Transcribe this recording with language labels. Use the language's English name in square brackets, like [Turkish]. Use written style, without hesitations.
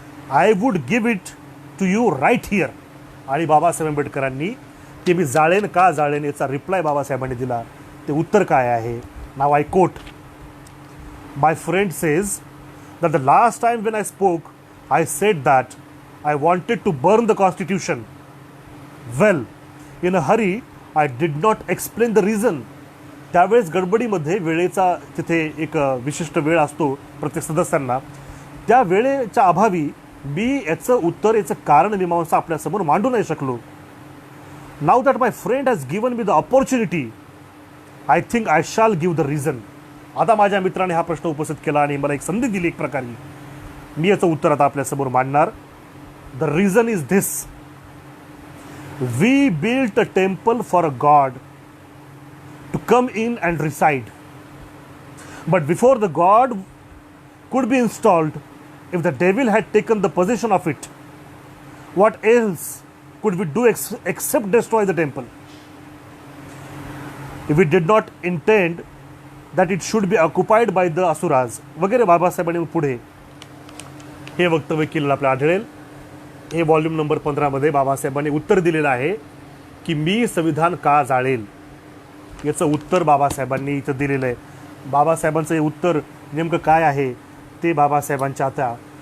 [English] I would give it to you right here. [Marathi] आणि बाबासाहेब आंबेडकरांनी ते मी जाळेन का जाळेन याचा रिप्लाय बाबासाहेबांनी दिला. ते उत्तर काय आहे? [English] Now I quote, my friend says that the last time when I spoke I said that I wanted to burn the constitution. Well, in a hurry, I did not explain the reason. [Marathi] त्यावेळेस गडबडीमध्ये वेळेचा तिथे एक विशिष्ट वेळ असतो प्रत्येक सदस्यांना, त्या वेळेच्या अभावी मी याचं कारण मीमांसा आपल्यासमोर मांडू नाही शकलो. [English] Now that my friend has given me the opportunity, I think I shall give the reason. [Marathi] आता माझ्या मित्राने हा प्रश्न उपस्थित केला आणि मला एक संधी दिली एक प्रकारे, मी याचं उत्तर आता आपल्यासमोर मांडणार. [English] The reason is this, we built a temple for a god to come in and reside, but before the god could be installed, if the devil had taken the possession of it, what else could we do except destroy the temple? If we did not intend that it should be occupied by the asuras. [Marathi] वगैरे बाबासाहेबांनी पुढे हे वक्तव्य केलेलं आपल्याला आढळेल. हे volume number 15 मध्ये बाबासाहेबांनी उत्तर दिलेलं आहे की मी संविधान का जाळेल, याचं उत्तर बाबासाहेबांनी इथं दिलेलं आहे. बाबासाहेबांचं हे उत्तर नेमकं काय आहे ते बाबासाहेबांच्या आता